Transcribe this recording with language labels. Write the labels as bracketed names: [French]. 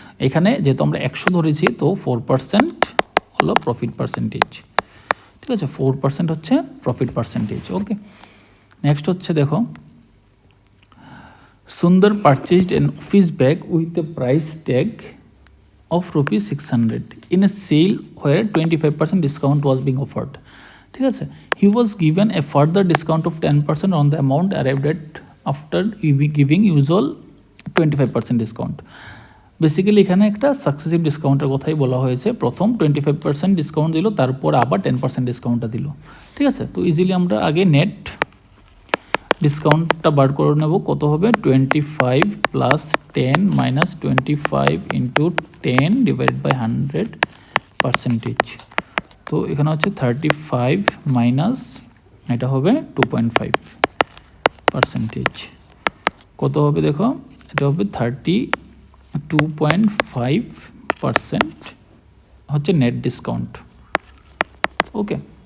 [Bangla] এখানে যেহেতু আমরা 100 ধরেছি তো 4% হলো প্রফিট পার্সেন্টেজ, ঠিক আছে, 4% হচ্ছে প্রফিট পার্সেন্টেজ, ওকে। [English] Next হচ্ছে দেখো, Sundar purchased an office bag with a price tag of rupees 600 in a sale where 25% discount was being offered, ঠিক আছে। he was given a further discount of 10% on the amount arrived at after giving usual 25% discount। [Bangla] Basically এখানে একটা successive ডিসকাউন্টের কথাই বলা হয়েছে, প্রথম 25% discount দিল, তারপর আবার 10% ডিসকাউন্টটা দিল, ঠিক আছে। তো ইজিলি আমরা আগে নেট ডিসকাউন্টটা বার করে নেব, কত হবে 25 plus 10 minus 25 into 10 divided by 100%, তো এখানে হচ্ছে 35 মাইনাস এটা হবে 2.5%, কত হবে দেখো, এটা হবে 32.5% হচ্ছে নেট ডিসকাউন্ট, ওকে।